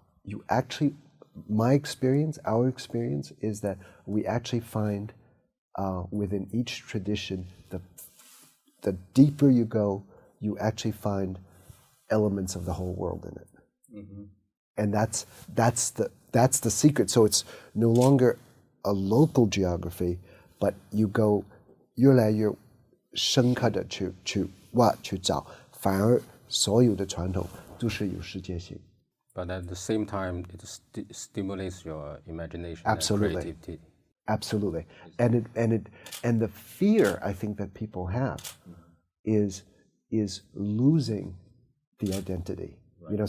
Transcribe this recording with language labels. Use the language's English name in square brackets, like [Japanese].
[English] you actually, my experience, our experience is that we actually find within each tradition, the deeper you go, you actually find elements of the whole world in it. And that's the secret. So it's no longer a local geography, but you go [Chinese] 越来越深刻的去挖去找，反而所有的传统都是有世界性。 [English] But at the same time, it stimulates your imagination Absolutely. and creativity. Absolutely. And the fear I think that people have is losing the identity. Right.